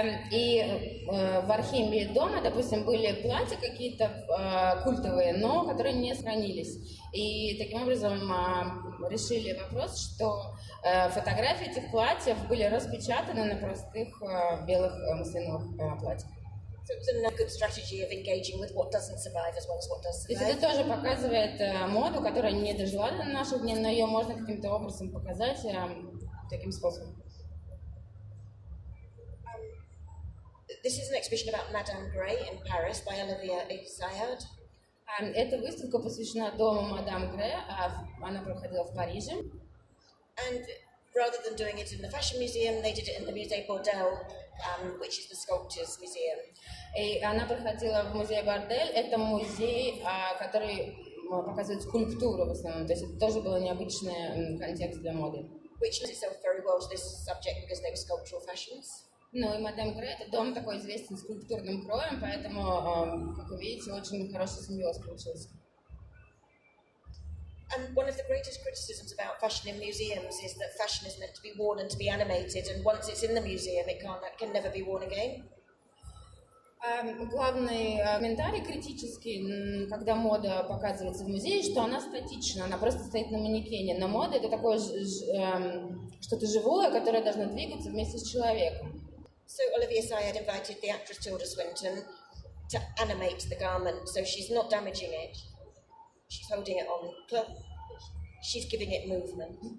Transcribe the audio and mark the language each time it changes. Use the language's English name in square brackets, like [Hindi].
[Russian] И в архиве дома, допустим, были платья какие-то культовые, но которые не сохранились. И таким образом решили вопрос, что фотографии этих платьев были распечатаны на простых белых муслиновых платьях. [English] So it was another good strategy of engaging with what doesn't survive as well as what does survive. [Russian] То есть это тоже показывает моду, которая не дожила до наших дней, но ее можно каким-то образом показать таким способом. [English] This is an exhibition about Madame Grey in Paris by Olivier Assayad. [Russian] Эта выставка посвящена дому Мадам Гре, она проходила в Париже. [English] And rather than doing it in the Fashion Museum, they did it in the Musée Bordel, which is the Sculptures Museum. [Russian] И она проходила в музей Бордель, это музей, который показывает скульптуру в основном, то есть это тоже был необычный контекст для моды. [English] Which lends itself very well to this subject because they were sculptural fashions. [Russian] Ну и Мадам Гре, это дом такой известен скульптурным кроем, поэтому, как вы видите, очень хороший симбиоз получился. [English] And one of the greatest criticisms about fashion in museums is that fashion is meant to be worn and to be animated, and once it's in the museum, it can never be worn again. [Russian] Главный комментарий критический, когда мода показывается в музее, что она статична, она просто стоит на манекене. Но мода — это такое что-то живое, которое должно двигаться вместе с человеком. [English] So Olivier Assayad invited the actress Tilda Swinton to animate the garment, so she's not damaging it. She's holding it on. She's giving it movement.